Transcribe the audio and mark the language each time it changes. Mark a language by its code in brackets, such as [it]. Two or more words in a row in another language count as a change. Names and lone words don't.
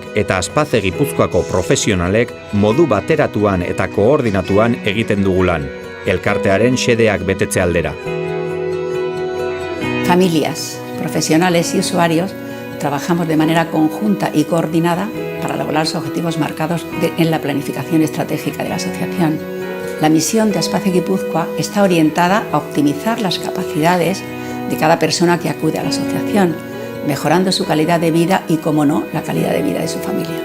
[eu] eta Aspaze Gipuzkoako profesionalek modu bateratuan eta koordinatuan egiten dugu lan, elkartearen xedeak betetze aldera. [es] Familias, profesionales y usuarios trabajamos de manera conjunta y coordinada para lograr los objetivos marcados en la planificación estratégica de la asociación. La misión de Aspace Gipuzkoa está orientada a optimizar las capacidades de cada persona que acude a la asociación, mejorando su calidad de vida y, como no, la calidad de vida de su familia.